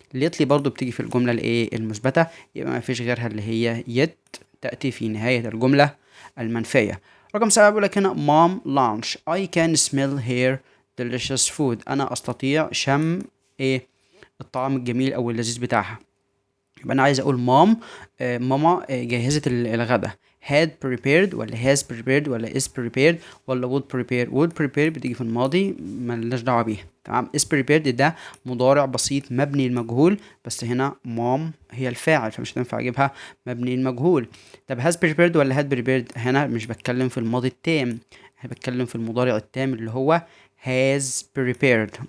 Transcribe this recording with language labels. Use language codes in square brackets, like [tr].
[ar] lately برضو بتيجي في الجملة المثبتة، يبقى ما فيش غيرها اللي هي yet تأتي في نهاية الجملة المنفية. رقم 7 بيقول لك هنا [en] mom lunch. I can smell her delicious food. [ar] أنا أستطيع شم إيه الطعام الجميل أو اللذيذ بتاعها. يبقى أنا عايز أقول ماما جهزت الغدا. [en] had prepared ولا has prepared ولا is prepared ولا would prepare. would prepare [ar] بتيجي في الماضي ملناش دعوة بيها. تمام. [en] is prepared [ar] ده مضارع بسيط مبني المجهول، بس هنا مام هي الفاعل فمش هتنفع اجيبها مبني المجهول. طب [en] has prepared [ar] ولا [en] had prepared؟ [ar] هنا مش بتكلم في الماضي التام، انا بتكلم في المضارع التام اللي هو has prepared.